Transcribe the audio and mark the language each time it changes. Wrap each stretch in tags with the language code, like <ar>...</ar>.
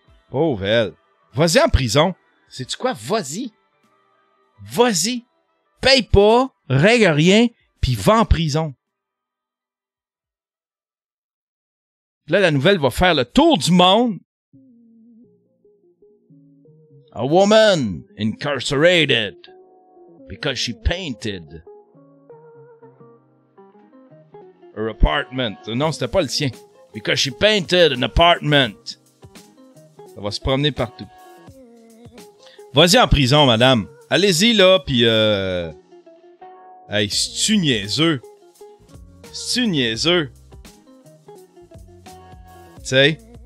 <fr>Pauvre elle. Vas-y en prison. Sais-tu quoi? Vas-y. Vas-y. Paye pas, règle rien, puis va en prison. Là, la nouvelle va faire le tour du monde.</fr> <en>A woman incarcerated because she painted her apartment.</en> <fr>Non, c'était pas le sien.</fr> <en>Because she painted an apartment.</en> <fr>Ça va se promener partout. Vas-y en prison, madame. Allez-y, là, pis hey, c'est-tu niaiseux? C'est-tu niaiseux? Tu sais?</fr>